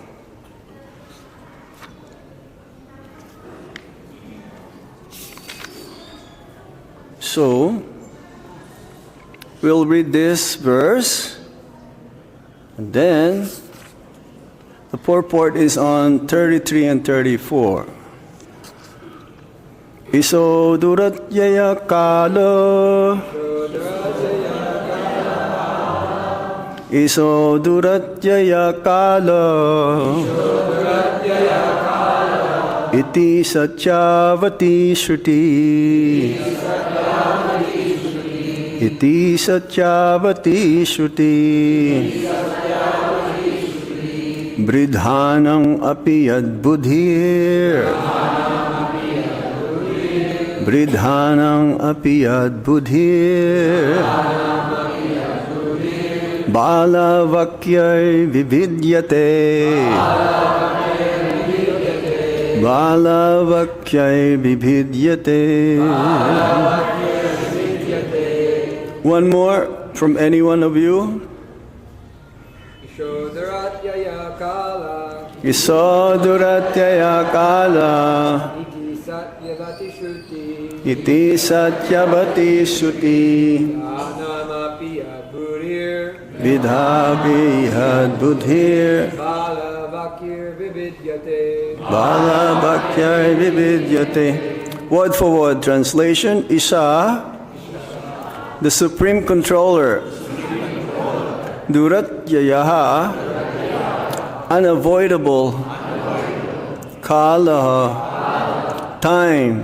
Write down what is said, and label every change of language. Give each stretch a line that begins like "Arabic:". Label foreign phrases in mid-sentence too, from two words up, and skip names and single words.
English: So, we'll read this verse, and then the purport is on 33 and 34.
Sanskrit: Iso duratyayaḥ kāla, Iso duratyayaḥ kāla, Iti satya-vatī srutiḥ, Iti satya-vatī srutiḥ, vṛddhānām api yad buddhir, vṛddhānām api yad buddhir, bāla-vākyair vibhidyate, bāla-vākyair vibhidyate.
English: One more from any one of you.
Sanskrit: Duratyayaḥ kāla, Iso duratyayaḥ kāla, iti satya-vatī srutiḥ, Iti satya-vatī srutiḥ, vṛddhānām buddhir, vidhāviyad buddhir, bāla-vākyair vibhidyate. bāla-vākyair vibhidyate.
English: Word for word translation. īśaḥ, the Supreme Controller. Duratyayaḥ, unavoidable. Kāla, time.